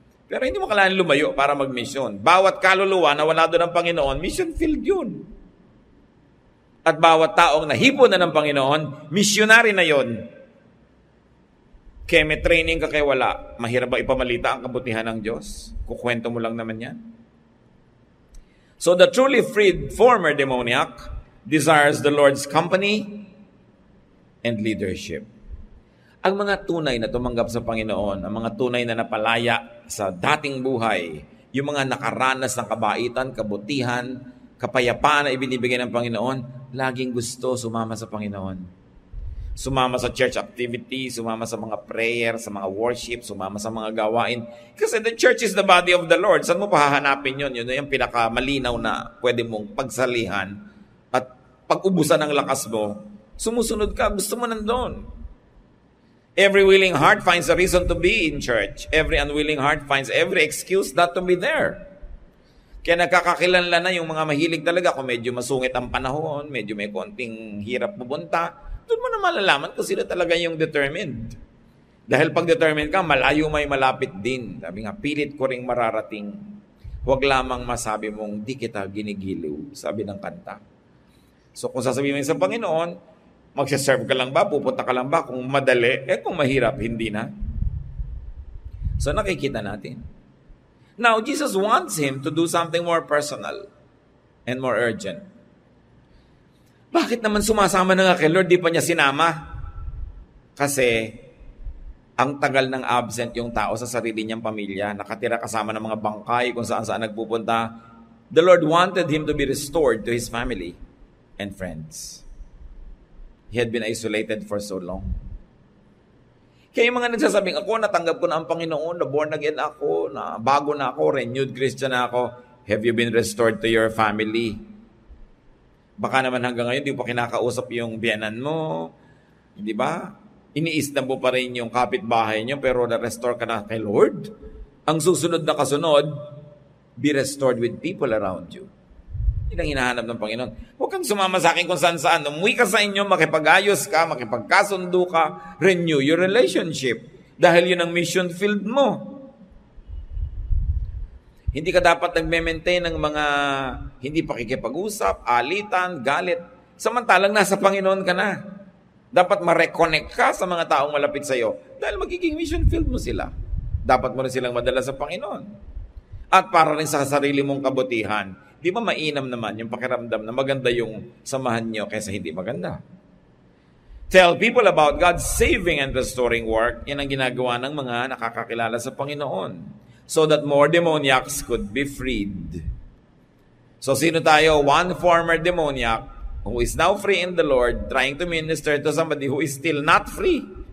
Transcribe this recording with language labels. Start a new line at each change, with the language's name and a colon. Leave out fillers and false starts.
Filipino: Pero hindi mo kailangan lumayo para mag-mission. Bawat kaluluwa na wala doon ng Panginoon, mission field yun. At bawat taong nahipon na ng Panginoon, missionary na yun. Kaya may training ka kaya wala. Mahirap ba ipamalita ang kabutihan ng Diyos? Kukwento mo lang naman yan.
English: So the truly freed former demoniac desires the Lord's company and leadership.
Filipino: Ang mga tunay na tumanggap sa Panginoon, ang mga tunay na napalaya sa dating buhay, yung mga nakaranas ng kabaitan, kabutihan, kapayapaan na ibinibigay ng Panginoon, laging gusto sumama sa Panginoon. Sumama sa church activity, sumama sa mga prayer, sa mga worship, sumama sa mga gawain.
English: Kasi the church is the body of the Lord.
Filipino: Saan mo pahahanapin yun? Yun yung pinakamalinaw na pwede mong pagsalihan at pag-ubusan ng lakas mo, sumusunod ka, gusto mo nandun.
English: Every willing heart finds a reason to be in church. Every unwilling heart finds every excuse not to be there.
Filipino: Kaya nagkakakilanlan na yung mga mahilig talaga kung medyo masungit ang panahon, medyo may konting hirap pupunta. Doon mo na malalaman kung sila talaga yung determined. Dahil pag determined ka, malayo may malapit din. Sabi nga, pilit ko ring mararating. Huwag lamang masabi mong di kita ginigiliw, sabi ng kanta. So kung sasabihin mo sa Panginoon, magsaserve ka lang ba, pupunta ka lang ba, kung madali, kung mahirap, hindi na. So nakikita natin.
English: Now, Jesus wants him to do something more personal and more urgent.
Filipino: Bakit naman sumasama na nga kay Lord, di pa niya sinama? Kasi ang tagal ng absent yung tao sa sarili niyang pamilya, nakatira kasama ng mga bangkay kung saan-saan nagpupunta.
English: The Lord wanted him to be restored to his family and friends. He had been isolated for so long.
Filipino: Kaya yung mga nagsasabing, ako, natanggap ko na ang Panginoon, na born again ako, na bago na ako, renewed Christian na ako.
English: Have you been restored to your family?
Filipino: Baka naman hanggang ngayon, di pa kinakausap yung biyanan mo. Hindi ba? Iniistan mo pa rin yung kapitbahay nyo, pero na-restore ka na kay Lord. Ang susunod na kasunod,
English: be restored with people around you.
Filipino: Yun ang hinahanap ng Panginoon. Huwag kang sumama sa akin kung saan-saan. Umuwi ka sa inyo, makipag-ayos ka, makipagkasundo ka,
English: renew your relationship.
Filipino: Dahil yun ang mission field mo. Hindi ka dapat nagme-maintain ng mga hindi pakikipag-usap, alitan, galit. Samantalang nasa Panginoon ka na. Dapat ma-reconnect ka sa mga taong malapit sa iyo dahil magiging mission field mo sila. Dapat mo rin silang madala sa Panginoon. At para rin sa sarili mong kabutihan, di ba mainam naman yung pakiramdam na maganda yung samahan nyo kaysa hindi maganda?
English: Tell people about God's saving and restoring work.
Filipino: Yan ang ginagawa ng mga nakakakilala sa Panginoon.
English: So that more demoniacs could be freed.
Filipino: So sino tayo?
English: One former demoniac who is now free in the Lord, trying to minister to somebody who is still not free.